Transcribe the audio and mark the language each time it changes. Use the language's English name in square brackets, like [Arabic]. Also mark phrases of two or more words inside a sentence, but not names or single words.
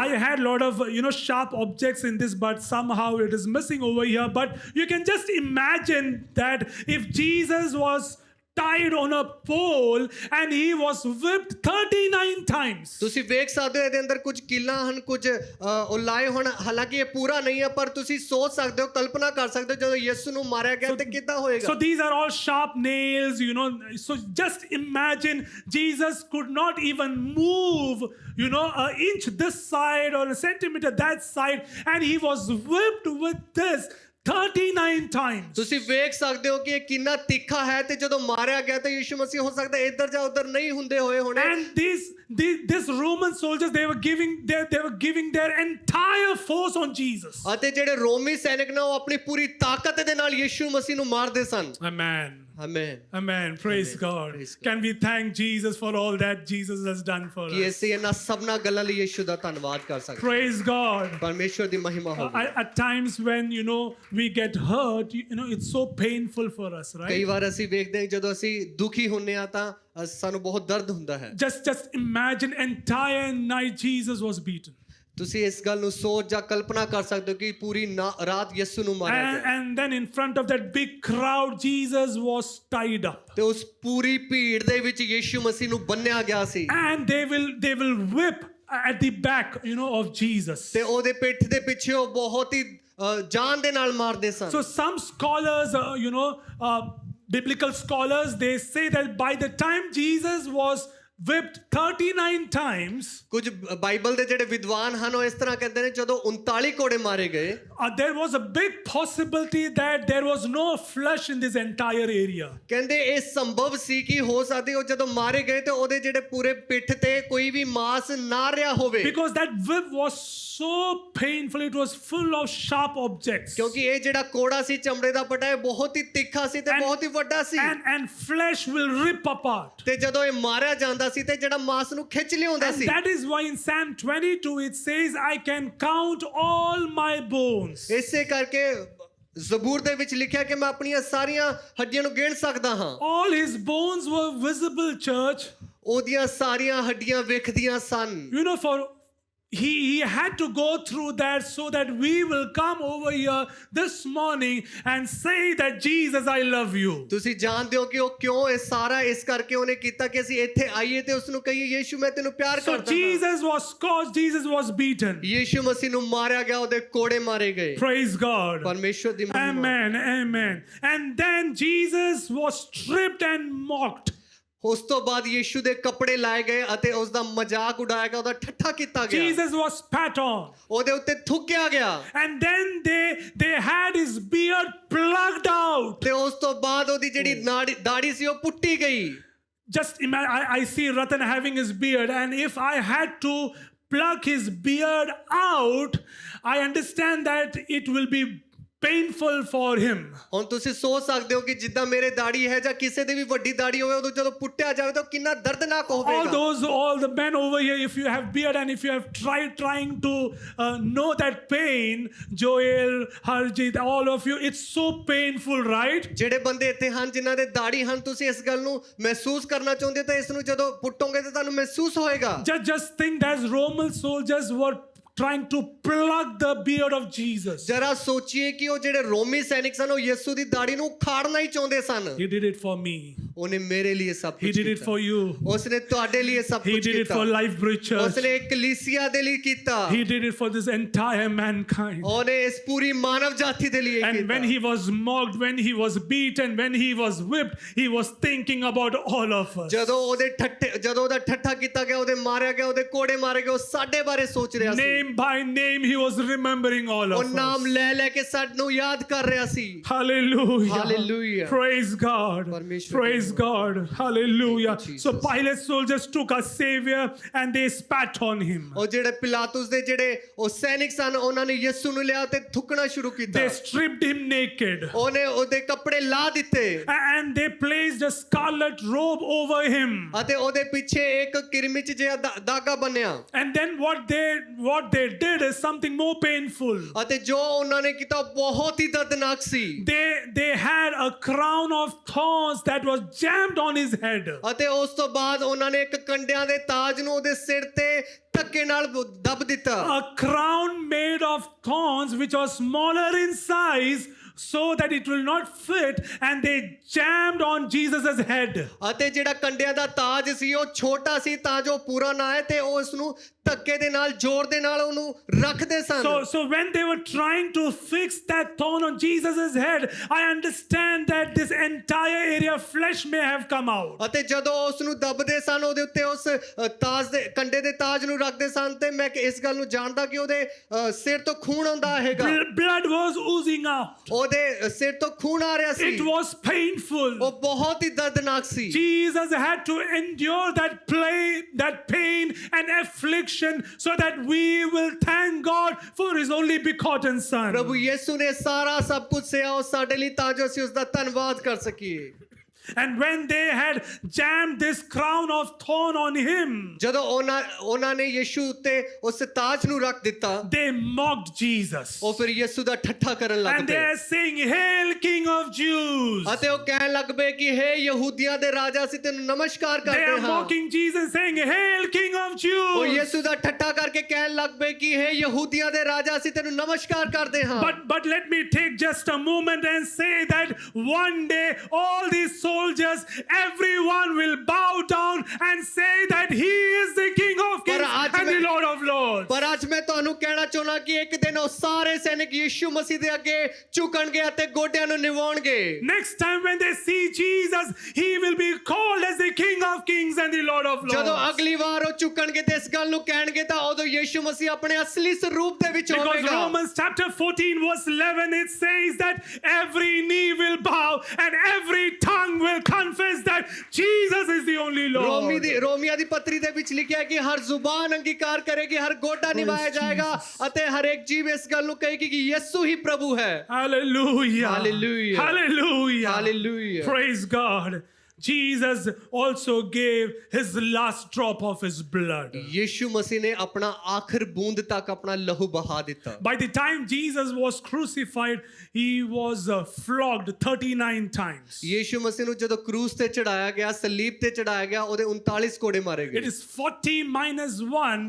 [English] I had a lot of sharp objects in this, but somehow it is missing over here. But you can just imagine that if Jesus was tied on a pole and he was whipped 39 times. [Punjabi] ਤੁਸੀਂ ਵੇਖ ਸਕਦੇ ਹੋ ਇਹਦੇ ਅੰਦਰ ਕੁਝ ਕੀਲਾਂ ਹਨ, ਕੁਝ ਉਹ ਲਾਏ ਹੋਣ। ਹਾਲਾਂਕਿ ਇਹ ਪੂਰਾ ਨਹੀਂ ਹੈ, ਪਰ ਤੁਸੀਂ ਸੋਚ ਸਕਦੇ ਹੋ, ਕਲਪਨਾ ਕਰ ਸਕਦੇ ਹੋ ਜਦੋਂ ਯਿਸੂ ਨੂੰ ਮਾਰਿਆ ਗਿਆ ਤੇ ਕਿੱਦਾਂ ਹੋਏਗਾ। [English] So these are all sharp nails, So just imagine Jesus could not even move, an inch this side or a centimeter that side, and he was whipped with this 39 times. [Punjabi] ਤੁਸੀਂ ਵੇਖ ਸਕਦੇ ਹੋ ਕਿ ਇਹ ਕਿੰਨਾ ਤਿੱਖਾ ਹੈ ਤੇ ਜਦੋਂ ਮਾਰਿਆ ਗਿਆ ਤਾਂ ਯਿਸੂ ਮਸੀਹ ਹੋ ਸਕਦਾ ਇੱਧਰ ਜਾਂ ਉੱਧਰ ਨਹੀਂ ਹੁੰਦੇ ਹੋਏ ਹੋਣੇ। [English] And these Roman soldiers, they were giving their entire force on Jesus. [Punjabi] ਅਤੇ ਜਿਹੜੇ ਰੋਮੀ ਸੈਨਿਕ ਨੇ ਉਹ ਆਪਣੀ ਪੂਰੀ ਤਾਕਤ ਦੇ ਨਾਲ ਯਿਸੂ ਮਸੀਹ ਨੂੰ ਮਾਰਦੇ ਸਨ। [English] Amen. [Punjabi] ਆਮੇਨ [English] Amen. Praise Amen. God. Praise God. Can we thank Jesus for all that Jesus has done for [Punjabi] ਕਿ [English] us? [Punjabi] ਅਸੀਂ ਇਹਨਾਂ ਸਭਨਾਂ ਗੱਲਾਂ ਲਈ ਯਿਸੂ ਦਾ ਧੰਨਵਾਦ ਕਰ ਸਕਦੇ [English] Praise God. [Punjabi] ਪਰਮੇਸ਼ਵਰ ਦੀ ਮਹਿਮਾ ਹੋਵੇ [English] At times when we get hurt, it's so painful for us, [Punjabi] ਕਈ [English] right? [Punjabi] ਵਾਰ ਅਸੀਂ ਵੇਖਦੇ ਹਾਂ ਜਦੋਂ ਅਸੀਂ ਦੁਖੀ ਹੁੰਨੇ ਆ ਤਾਂ ਸਾਨੂੰ ਬਹੁਤ ਦਰਦ ਹੁੰਦਾ ਹੈ [English] Just imagine entire night Jesus was beaten. [Punjabi] ਤੁਸੀਂ ਇਸ ਗੱਲ ਨੂੰ ਸੋਚ ਜਾਂ ਕਲਪਨਾ ਕਰ ਸਕਦੇ ਹੋ ਕਿ ਪੂਰੀ ਰਾਤ ਯਿਸੂ ਨੂੰ ਮਾਰਿਆ ਗਿਆ [English] And then in front of that big crowd, Jesus was tied up. [Punjabi] ਤੇ ਉਸ ਪੂਰੀ ਭੀੜ ਦੇ ਵਿੱਚ ਯਿਸੂ ਮਸੀਹ ਨੂੰ ਬੰਨਿਆ ਗਿਆ ਸੀ [English] And they will whip at the back, of Jesus. [Punjabi] ਤੇ ਉਹਦੇ ਪਿੱਠ ਦੇ ਪਿੱਛੇ ਉਹ ਬਹੁਤ ਹੀ ਜਾਨ ਦੇ ਨਾਲ ਮਾਰਦੇ ਸਨ [English] So some scholars, biblical scholars, they say that by the time Jesus was whipped 39 times, [Punjabi] ਕੁਝ ਬਾਈਬਲ ਦੇ ਜਿਹੜੇ ਵਿਦਵਾਨ ਹਨ ਉਹ ਇਸ ਤਰ੍ਹਾਂ ਕਹਿੰਦੇ ਨੇ ਜਦੋਂ 39 ਕੋੜੇ ਮਾਰੇ ਗਏ [English] there was a big possibility that there was no flesh in this entire area. [Punjabi] ਕਹਿੰਦੇ ਇਹ ਸੰਭਵ ਸੀ ਕਿ ਹੋ ਸਕਦੀ ਉਹ ਜਦੋਂ ਮਾਰੇ ਗਏ ਤੇ ਉਹਦੇ ਜਿਹੜੇ ਪੂਰੇ ਪਿੱਠ ਤੇ ਕੋਈ ਵੀ ਮਾਸ ਨਾ ਰਿਹਾ ਹੋਵੇ [English] Because that whip was so painful, it was full of sharp objects. [Punjabi] ਕਿਉਂਕਿ ਇਹ ਜਿਹੜਾ ਕੋੜਾ ਸੀ ਚਮੜੇ ਦਾ ਪਟਾ ਇਹ ਬਹੁਤ ਹੀ ਤਿੱਖਾ ਸੀ ਤੇ ਬਹੁਤ ਹੀ ਵੱਡਾ ਸੀ [English] And flesh will rip apart. [Punjabi] ਤੇ ਜਦੋਂ ਇਹ ਮਾਰਿਆ ਜਾਂਦਾ ਸੀ ਤੇ ਜਿਹੜਾ ਮਾਸ ਨੂੰ ਖਿੱਚ ਲਿਆਉਂਦਾ [English] And [Punjabi] ਸੀ [English] that is why in Psalm 22 it says, I can count all my bones. [Punjabi] ਇਸੇ ਕਰਕੇ ਜ਼ਬੂਰ ਦੇ ਵਿੱਚ ਲਿਖਿਆ ਕਿ ਮੈਂ ਆਪਣੀਆਂ ਸਾਰੀਆਂ ਹੱਡੀਆਂ ਨੂੰ ਗਿਣ ਸਕਦਾ ਹਾਂ [English] All his bones were visible, church. [Punjabi] ਉਹਦੀਆਂ ਸਾਰੀਆਂ ਹੱਡੀਆਂ ਵੇਖਦੀਆਂ ਸਨ [English] For he had to go through that so that we will come over here this morning and say that Jesus, I love you. [Punjabi] ਤੁਸੀਂ ਜਾਣਦੇ ਹੋ ਕਿ ਉਹ ਕਿਉਂ ਇਹ ਸਾਰਾ ਇਸ ਕਰਕੇ ਉਹਨੇ ਕੀਤਾ ਕਿ ਅਸੀਂ ਇੱਥੇ ਆਈਏ ਤੇ ਉਸ ਨੂੰ ਕਹੀਏ ਯੀਸ਼ੂ ਮੈਂ ਤੈਨੂੰ ਪਿਆਰ [English] So [Punjabi] ਕਰਦਾ ਹਾਂ [English] Jesus was scourged, Jesus was beaten. [Punjabi] ਯੀਸ਼ੂ ਮਸੀਹ ਨੂੰ ਮਾਰਿਆ ਗਿਆ ਉਹਦੇ ਕੋੜੇ ਮਾਰੇ ਗਏ [English] Praise God. [Punjabi] ਪਰਮੇਸ਼ਵਰ ਦੀ ਮਹਿਮਾ [English] Amen, amen. And then Jesus was stripped and mocked. [Punjabi] ਉਸ ਤੋਂ ਬਾਅਦ ਯੀਸ਼ੂ ਦੇ ਕੱਪੜੇ ਲਾਏ ਗਏ ਅਤੇ ਉਸ ਦਾ ਮਜ਼ਾਕ ਉਡਾਇਆ ਗਿਆ ਉਹਦਾ ਠੱਠਾ ਕੀਤਾ ਗਿਆ [English] Jesus was spat on. [Punjabi] ਉਹਦੇ ਉੱਤੇ ਥੁੱਕਿਆ ਗਿਆ [English] And then they had his beard plucked out. [Punjabi] ਤੇ ਉਸ ਤੋਂ ਬਾਅਦ ਉਹਦੀ ਜਿਹੜੀ ਦਾੜੀ ਸੀ ਉਹ ਪੁੱਟੀ ਗਈ [English] Just imagine, I see Ratan having his beard, and if I had to pluck his beard out, I understand that it will be painful for him. [Punjabi] ਹੁਣ ਤੁਸੀਂ ਸੋਚ ਸਕਦੇ ਹੋ ਕਿ ਜਿੱਦਾਂ ਮੇਰੇ ਦਾੜੀ ਹੈ ਜਾਂ ਕਿਸੇ ਦੀ ਵੀ ਵੱਡੀ ਦਾੜੀ ਹੋਵੇ ਉਦੋਂ ਜਦੋਂ ਪੁੱਟਿਆ ਜਾਵੇ ਤਾਂ ਕਿੰਨਾ ਦਰਦਨਾਕ ਹੋਵੇਗਾ [English] All the men over here, if you have beard and if you have trying to know that pain, Joel, Harjit, all of you, it's so painful, right? [Punjabi] ਜਿਹੜੇ ਬੰਦੇ ਇੱਥੇ ਹਨ ਜਿਨ੍ਹਾਂ ਦੇ ਦਾੜੀ ਹਨ ਤੁਸੀਂ ਇਸ ਗੱਲ ਨੂੰ ਮਹਿਸੂਸ ਕਰਨਾ ਚਾਹੁੰਦੇ ਤਾਂ ਇਸ ਨੂੰ ਜਦੋਂ ਪੁੱਟੋਗੇ ਤਾਂ ਤੁਹਾਨੂੰ ਮਹਿਸੂਸ ਹੋਏਗਾ [English] Just think that Roman soldiers were trying to pluck the beard of Jesus. [Punjabi] ਜਰਾ ਸੋਚੀਏ ਕਿ ਉਹ ਜਿਹੜੇ ਰੋਮੀ ਸੈਨਿਕ ਸਨ ਉਹ ਯਿਸੂ ਦੀ ਦਾੜੀ ਨੂੰ ਉਖਾੜਨਾ ਹੀ ਚਾਹੁੰਦੇ ਸਨ [English] He did it for me. [Punjabi] ਉਹਨੇ ਮੇਰੇ ਲਈ ਸਭ [English] He [Punjabi] ਕੁਝ [English] did it [Punjabi] ਕੀਤਾ [English] for you. [Punjabi] ਉਸਨੇ ਤੁਹਾਡੇ ਲਈ ਸਭ [English] He [Punjabi] ਕੁਝ [English] did it [Punjabi] ਕੀਤਾ [English] for Lifebridge Church. [Punjabi] ਉਸਨੇ ਕਲੀਸਿਆ ਦੇ ਲਈ ਕੀਤਾ [English] He did it for this entire mankind. [Punjabi] ਉਹਨੇ ਇਸ ਪੂਰੀ ਮਾਨਵ ਜਾਤੀ ਦੇ ਲਈ ਇਹ [English] And when [Punjabi] ਕੀਤਾ [English] he was mocked, when he was beaten, when he was whipped, he was thinking about all of us. [Punjabi] ਜਦੋਂ ਉਹਦਾ ਠੱਠਾ ਕੀਤਾ ਗਿਆ ਉਹਦੇ ਮਾਰਿਆ ਗਿਆ ਉਹਦੇ ਕੋੜੇ ਮਾਰੇ ਗਏ ਉਹ ਸਾਡੇ ਬਾਰੇ ਸੋਚ ਰਿਹਾ ਸੀ [English] Name by name, he was remembering all [Punjabi] ਉਹ [English] of [Punjabi] ਨਾਮ [English] us. [Punjabi] ਲੈ ਲੈ ਕੇ ਸਾਨੂੰ ਯਾਦ ਕਰ ਰਿਹਾ ਸੀ [English] Hallelujah. Hallelujah. Praise God. [Punjabi] ਪਰਮੇਸ਼ਵਰ [English] Praise God. Hallelujah. Thank you, So Jesus. Pilate soldiers took our Savior and they spat on him. [Punjabi] ਉਹ ਜਿਹੜੇ ਪਿਲਾਤੁਸ ਦੇ ਜਿਹੜੇ ਉਹ ਸੈਨਿਕ ਸਨ ਉਹਨਾਂ ਨੇ ਯਿਸੂ ਨੂੰ ਲਿਆ ਤੇ ਥੁੱਕਣਾ ਸ਼ੁਰੂ ਕੀਤਾ [English] They stripped him naked. [Punjabi] ਉਹਨੇ ਉਹਦੇ ਕੱਪੜੇ ਲਾ ਦਿੱਤੇ [English] And they placed a scarlet robe over him. [Punjabi] ਅਤੇ ਉਹਦੇ ਪਿੱਛੇ ਇੱਕ ਕਿਰਮਿਚ ਜਿਹਾ ਦਾਗਾ ਬੰਨਿਆ [English] And then what they did is something more painful. [Punjabi] ਅਤੇ ਜੋ ਉਹਨਾਂ ਨੇ ਕੀਤਾ ਬਹੁਤ ਹੀ ਦਰਦਨਾਕ ਸੀ [English] They had a crown of thorns that was jammed on his head. [Punjabi] ਅਤੇ ਉਸ ਤੋਂ ਬਾਅਦ ਉਹਨਾਂ ਨੇ ਇੱਕ ਕੰਡਿਆਂ ਦੇ ਤਾਜ ਨੂੰ ਉਹਦੇ ਸਿਰ ਤੇ ਧੱਕੇ ਨਾਲ ਦੱਬ ਦਿੱਤਾ [English] A crown made of thorns which was smaller in size so that it will not fit, and they jammed on Jesus's head. [Punjabi] ਅਤੇ ਜਿਹੜਾ ਕੰਡਿਆਂ ਦਾ ਤਾਜ ਸੀ ਉਹ ਛੋਟਾ ਸੀ ਤਾਂ ਜੋ ਪੂਰਾ ਨਾ ਆਏ ਤੇ ਉਹ ਉਸ ਨੂੰ ਧੱਕੇ ਦੇ ਨਾਲ ਜ਼ੋਰ ਦੇ ਨਾਲ ਉਹਨੂੰ ਰੱਖਦੇ ਸਨ [English] So when they were trying to fix that thorn on Jesus's head, I understand that this entire area of flesh may have come out. [Punjabi] ਅਤੇ ਜਦੋਂ ਉਸ ਨੂੰ ਦੱਬਦੇ ਸਨ ਉਹਦੇ ਉੱਤੇ ਉਸ ਤਾਜ ਦੇ ਕੰਡੇ ਦੇ ਤਾਜ ਨੂੰ ਰੱਖਦੇ ਸਨ ਤੇ ਮੈਂ ਇਸ ਗੱਲ ਨੂੰ ਜਾਣਦਾ ਕਿ ਉਹਦੇ ਸਿਰ ਤੋਂ ਖੂਨ ਆਉਂਦਾ ਹੈਗਾ [English] Blood was oozing out. [Punjabi] ਉਹਦੇ ਸਿਰ ਤੋਂ ਖੂਨ ਆ ਰਿਹਾ ਸੀ [English] It was painful. [Punjabi] ਉਹ ਬਹੁਤ ਹੀ ਦਰਦਨਾਕ ਸੀ [English] Jesus had to endure that pain and affliction so that we will thank God for his only begotten son. [Punjabi] ਪ੍ਰਭੂ ਯਿਸੂ ਨੇ ਸਾਰਾ ਸਭ ਕੁਝ ਸਹਿਆ ਉਹ ਸਾਡੇ ਲਈ ਤਾਂ ਜੋ ਅਸੀਂ ਉਸ ਦਾ ਧੰਨਵਾਦ ਕਰ ਸਕੀਏ [English] And when they had jammed this crown of thorn on him, [Punjabi] ਜਦੋਂ ਉਹਨਾਂ ਨੇ ਯਿਸੂ ਉੱਤੇ ਉਸ ਤਾਜ ਨੂੰ ਰੱਖ ਦਿੱਤਾ, [English] they mocked Jesus. [Punjabi] ਉਹ ਫਿਰ ਯਿਸੂ ਦਾ ਠੱਠਾ ਕਰਨ ਲੱਗ [English] And they [Punjabi] ਪਏ [English] are saying, Hail, King of Jews. [Punjabi] ਅਤੇ ਉਹ ਕਹਿਣ ਲੱਗ ਪਏ ਕਿ ਹੇ ਯਹੂਦੀਆਂ ਦੇ ਰਾਜਾ, ਅਸੀਂ ਤੈਨੂੰ ਨਮਸਕਾਰ [English] They [Punjabi] ਕਰਦੇ [English] are [Punjabi] ਹਾਂ। [English] mocking Jesus, saying, Hail, King of [Punjabi] ਉਹ [English] Jews. [Punjabi] ਯਿਸੂ ਦਾ ਠੱਠਾ ਕਰਕੇ ਕਹਿਣ ਲੱਗ ਪਏ ਕਿ ਹੇ ਯਹੂਦੀਆਂ ਦੇ ਰਾਜਾ, ਅਸੀਂ ਤੈਨੂੰ ਨਮਸਕਾਰ ਕਰਦੇ ਹਾਂ। [English] But let me take just a moment and say that one day all these soldiers, everyone will bow down and say that he is the King of Kings [Punjabi] आज [English] and the [Punjabi] मैं- [English] Lord of Lords. [Punjabi] ਪਰ ਅੱਜ ਮੈਂ ਤੁਹਾਨੂੰ ਕਹਿਣਾ ਚਾਹੁੰਦਾ ਕਿ ਇੱਕ ਦਿਨ ਉਹ ਸਾਰੇ ਸੈਨਿਕ ਯਿਸੂ ਮਸੀਹ ਦੇ ਅੱਗੇ ਝੁਕਣਗੇ ਅਤੇ ਗੋਡਿਆਂ ਨੂੰ ਨਿਵਾਉਣਗੇ। [English] Next time when they see Jesus, he will be called as the King of Kings and the Lord of [Punjabi] ਜਦੋਂ [English] Lords. [Punjabi] ਅਗਲੀ ਵਾਰ ਉਹ ਝੁਕਣਗੇ ਤੇ ਇਸ ਗੱਲ ਨੂੰ ਕਹਿਣਗੇ ਤਾਂ ਉਦੋਂ ਯਿਸੂ ਮਸੀਹ ਆਪਣੇ ਅਸਲੀ ਸਰੂਪ ਦੇ ਵਿੱਚ [English] Because [Punjabi] ਹੋਵੇਗਾ। [English] Romans chapter 14 verse 11 it says that every knee will bow and every tongue will confess that Jesus is the only Lord. [Punjabi] ਰੋਮੀਆਂ ਦੀ ਪੱਤਰੀ ਦੇ ਵਿੱਚ ਲਿਖਿਆ ਹੈ ਕਿ ਹਰ ਜ਼ੁਬਾਨ ਅੰਗੀਕਾਰ ਕਰੇਗੀ, ਹਰ ਗੋਡਾ ਨਿਵਾਇਆ ਜਾਏਗਾ ਅਤੇ ਹਰ ਇੱਕ ਜੀਭ ਇਸ ਗੱਲ ਨੂੰ ਕਹੇਗੀ ਕਿ ਯਿਸੂ ਹੀ ਪ੍ਰਭੂ ਹੈ। [English] Hallelujah. Hallelujah. Hallelujah. Hallelujah. Praise God. Jesus also gave his last drop of his blood. [Punjabi] ਯਿਸੂ ਮਸੀਹ ਨੇ ਆਪਣਾ ਆਖਰ ਬੂੰਦ ਤੱਕ ਆਪਣਾ ਲਹੂ ਬਹਾ ਦਿੱਤਾ। [English] By the time Jesus was crucified, he was flogged 39 times. [Punjabi] ਯਿਸੂ ਮਸੀਹ ਨੂੰ ਜਦੋਂ ਕਰੂਸ ਤੇ ਚੜਾਇਆ ਗਿਆ, ਸਲੀਬ ਤੇ ਚੜਾਇਆ ਗਿਆ, ਉਹਦੇ 39 ਕੋੜੇ ਮਾਰੇ [English] It [Punjabi] ਗਏ। [English] is 40 minus 1.